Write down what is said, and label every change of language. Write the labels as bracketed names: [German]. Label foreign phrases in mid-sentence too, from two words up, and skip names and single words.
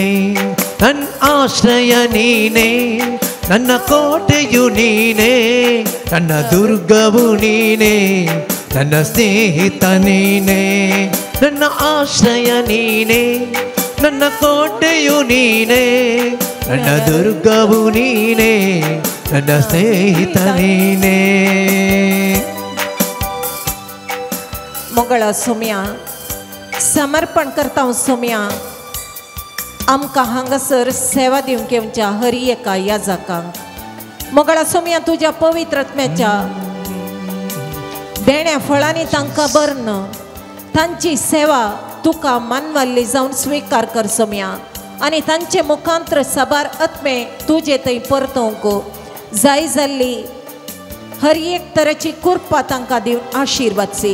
[Kannada] ನನ್ನ ಆಶ್ರಯ ನೀನೇ, ನನ್ನ ಕೋಟೆಯು ನೀನೇ, ನನ್ನ ದುರ್ಗವು ನೀನೇ, ನನ್ನ ಸ್ನೇಹಿತ ನೀನೇ. ನನ್ನ ಆಶ್ರಯ ನೀನೇ, ನನ್ನ ಕೋಟೆಯು ನೀನೇ, ನನ್ನ ದುರ್ಗವು ನೀನೇ, ನನ್ನ ಸ್ನೇಹಿತ ನೀನೇ. [Konkani] मंगळा सोम्या समर्पण करता हांव सोम्या आमकां हांगासर सेवा दिवंक येवच्या हर एका याजकांक. मंगळा सोम्या तुज्या पवित्रत्म्याच्या देण्या फळांनी तांकां भरन तांची सेवा तुका मानवाल्ली जावन स्वीकार कर सोम्या आनी तांचे मुखांत्र साबार आत्मे तुजे थंय परतोवंक जाय जाल्ली हर एक तरेची कृपा तांकां दिवन आशिर्वाद सी.